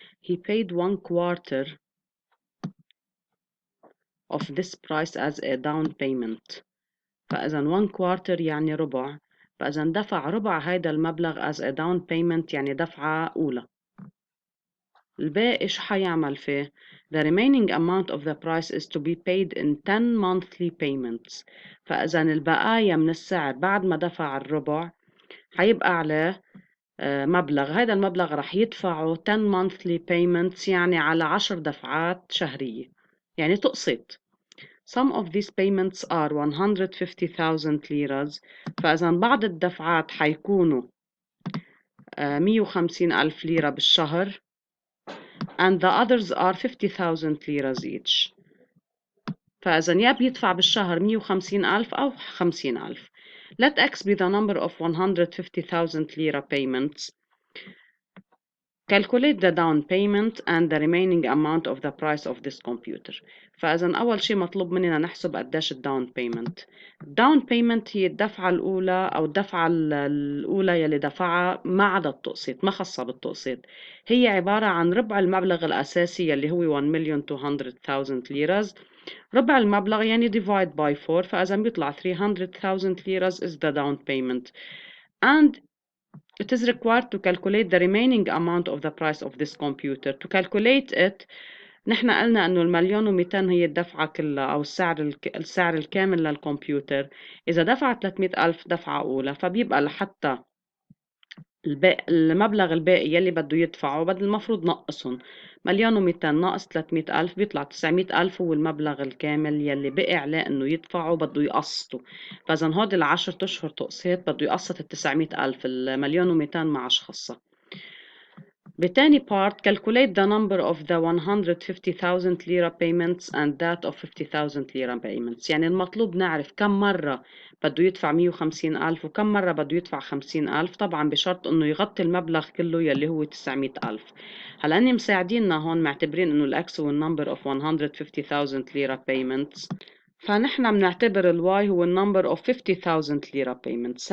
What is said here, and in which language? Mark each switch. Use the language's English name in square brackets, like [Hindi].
[English] He paid 1/4 of this price as a down payment. [Arabic] فإذا 1/4 يعني ربع. فإذا دفع ربع هيدا المبلغ [English] as a down payment [Arabic] يعني دفعة أولى. الباقي شو حيعمل فيه؟ [English] The remaining amount of the price is to be paid in 10 monthly payments. [Arabic] فإذا البقايا من السعر بعد ما دفع الربع حيبقى عليه مبلغ. هذا المبلغ رح يدفعه 10 [English] monthly payments [Arabic] يعني على 10 دفعات شهرية، يعني تقسط. [English] Some of these payments are 150,000 liras. [Arabic] فإذا بعض الدفعات حيكونوا 150,000 ليرة بالشهر [English] and the others are 50,000 liras each. [Arabic] فإذا يا بيدفع بالشهر 150,000 أو 50,000. [English] Let X be the number of 150,000 lira payments. Calculate the down payment and the remaining amount of the price of this computer. [Arabic] فإذا أول شيء مطلوب مننا نحسب قديش الداون بيمنت. الداون بيمنت هي الدفعة الأولى أو الدفعة الأولى يلي دفعها ما عدا التقسيط، ما خاصة بالتقسيط. هي عبارة عن ربع المبلغ الأساسي يلي هو 1,200,000 liras. ربع المبلغ يعني [English] divide by 4. [Arabic] فإذا بيطلع [English] 300,000 liras is the down payment. And it is required to calculate the remaining amount of the price of this computer. To calculate it [Arabic] نحن قلنا انه 1,200,000 هي الدفعة كلها او السعر الكامل للكمبيوتر. اذا دفع 300,000 دفعة اولى فبيبقى لحتى المبلغ الباقي يلي بده يدفعه بدل المفروض نقصهم. 1,200,000 ناقص 300,000 بيطلع 900,000 هو المبلغ الكامل يلي بقي عليه انه يدفعه بده يقسطه. فاذا هودي ال10 اشهر تقسيط بده يقسط 900,000. 1,200,000 معش خاصة. بتاني [English] part calculate the number of the 150,000 lira payments and that of 50,000 lira payments. [Arabic] يعني المطلوب نعرف كم مرة بده يدفع 150,000 وكم مرة بده يدفع 50,000، طبعا بشرط انه يغطي المبلغ كله يلي هو 900,000. هلا اني مساعديننا هون معتبرين انه الاكس هو النمبر [English] of 150,000 lira payments، [Arabic] فنحن بنعتبر الواي هو النمبر [English] of 50,000 lira payments.